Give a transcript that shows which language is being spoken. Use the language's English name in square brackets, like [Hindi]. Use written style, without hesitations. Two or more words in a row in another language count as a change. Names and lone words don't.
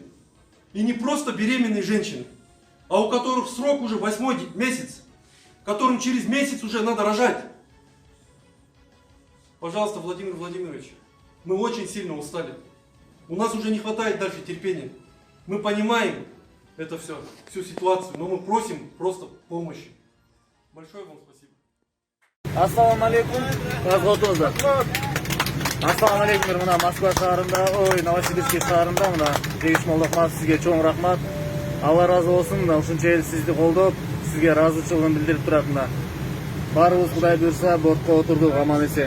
[Russian] И не просто беременные женщины, а у которых срок уже 8-й месяц, которым через месяц уже надо рожать. Пожалуйста, Владимир Владимирович, мы очень сильно устали. У нас уже не хватает дальше терпения. Мы понимаем это все, всю ситуацию, но мы просим просто помощи. Большое вам спасибо. [Arabic] السلام عليكم. Разготоздар. السلام عليكم. [Kyrgyz] Мына Москва шаарында, Новосибирск шаарында мына Жегиш Молдохматов сизге чоң рахмат. Алла разы болсун. Мына ушунча эл сизди колдоп, сизге ыраазычылыгын билдирип турат мына. Баарыбыз Кудай буйрса бортко отурдук аман эсен.